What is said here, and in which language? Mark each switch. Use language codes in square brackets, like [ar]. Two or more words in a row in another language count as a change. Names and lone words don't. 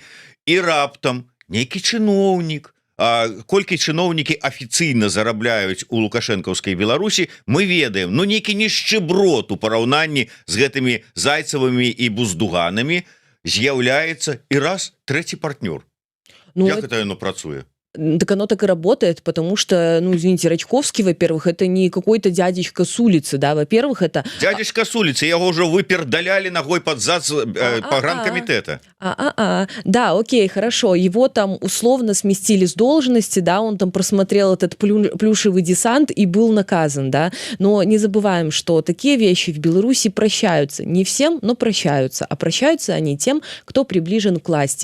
[be] І раптам нейкі чыноўнік, колькі чыноўнікі афіцыйна зарабляюць у лукашэнкаўскай Беларусі, мы ведаем, ну нейкі нішчыброд у параўнанні з гэтымі Зайцевымі і Буздуганамі з'яўляецца і раз трэці партнёр. Ну, як это яно працуе? [ru] Так оно так и работает, потому что, ну, извините, Рачковский, во-первых, это не какой-то дядечка с улицы, да, во-первых, это... Дядечка с улицы, его уже выпердаляли ногой под зад погранкомитета. Да, окей, хорошо, его там условно сместили с должности, да, он там просмотрел этот плюшевый десант и был наказан, да, но не забываем, что такие вещи в Беларуси прощаются, не всем, но прощаются, а прощаются они тем, кто приближен к власти.